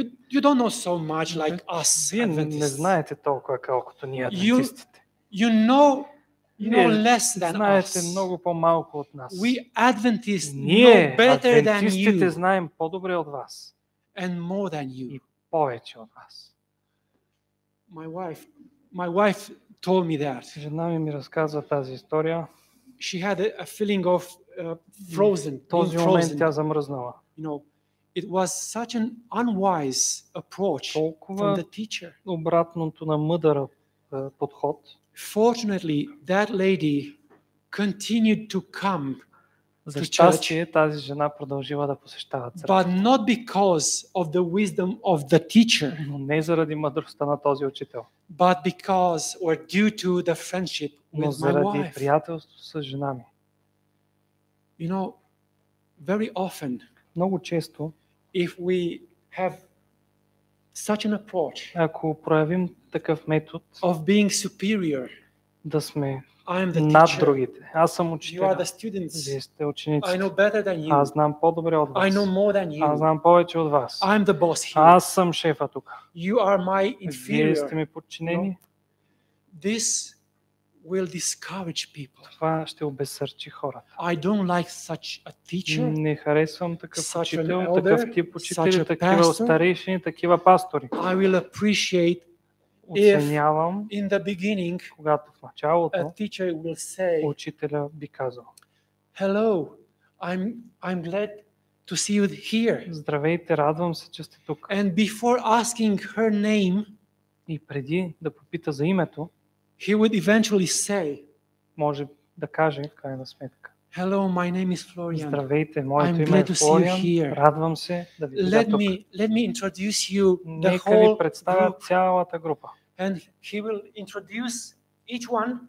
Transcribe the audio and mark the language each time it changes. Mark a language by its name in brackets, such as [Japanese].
[English] you don't know so much like us [Bulgarian] Вие не [English] Adventists. [Bulgarian] знаете толкова, колкото ние [English] You [Bulgarian] адвентистите. [English] You know [Bulgarian] Вие [English] less than [Bulgarian] знаете [English] us. [Bulgarian] много по-малко от нас. [English] We Adventists [Bulgarian] Ние, [English] know better than [Bulgarian] адвентистите, [English] you [Bulgarian] знаем по-добре от вас [English] and more than you. [Bulgarian] и повече от вас. [English] My wife told me that. [Bulgarian] Жена ми разказва тази история. [English] She had a feeling of frozen, [Bulgarian] В [English] being [Bulgarian] този момент [English] frozen. [Bulgarian] тя замръзнала. [English] You know, it was such an unwise approach from [Bulgarian] Толкова [English] the teacher. [Bulgarian] обратното на мъдър подход. [English] Fortunately, that lady continued to come [Bulgarian] За [English] to [Bulgarian] щастие тази жена продължила да посещава църква. [English] but not because of the wisdom of the teacher, [Bulgarian] Но не заради мъдростта на този учител, [English] but because or due to the friendship [Bulgarian] но [English] with my [Bulgarian] заради [English] wife. [Bulgarian] приятелство с жена ми. [English] You know, very often, [Bulgarian] Много често, [English] if we have such an approach [Bulgarian] ако проявим такъв метод [English] of being superior, [Bulgarian] да сме [English] I am the [Bulgarian] над [English] teacher, [Bulgarian] другите. Аз съм [English] you are [Bulgarian] учител. [English] the students, [Bulgarian] Вие сте ученици. [English] I know better than you, [Bulgarian] Аз знам по-добре от [English] I [Bulgarian] вас. [English] know more than [Bulgarian] Аз [English] you, [Bulgarian] знам повече от вас. [English] I'm the boss here, [Bulgarian] Аз съм шефа тук. [English] you are my [Bulgarian] Вие сте [English] inferior. [Bulgarian] ми подчинени. [English] This will discourage people. [Bulgarian] Това ще обезсърчи хората. [English] I don't like such a teacher, [Bulgarian] Не харесвам такъв [English] such an [Bulgarian] учител, [English] elder, [Bulgarian] такъв тип [English] such [Bulgarian] учители, [English] a [Bulgarian] такива [English] pastor. [Bulgarian] старейшини, такива пастори. [English] I will appreciate [Bulgarian] Оценявам, [English] in the beginning [Bulgarian] когато в началото [English] a teacher will say, [Bulgarian] учителя би казал: [English] hello, I'm glad to see you here. [Bulgarian] здравейте, радвам се, че сте тук. [English] And before asking her name, [Bulgarian] И преди да попита за името, [English] he would eventually say, [Bulgarian] може да каже в крайна сметка: [English] hello, my name is Florian. [Bulgarian] здравейте, моето [English] I'm [Bulgarian] име е [English] glad to see you [Bulgarian] Флориан, [English] here. [Bulgarian] радвам се да ви видя [English] Let [Bulgarian] тук. [English] me introduce you the [Bulgarian] Нека ви [English] whole [Bulgarian] представя [English] group. [Bulgarian] цялата група. [English] And he will introduce each one.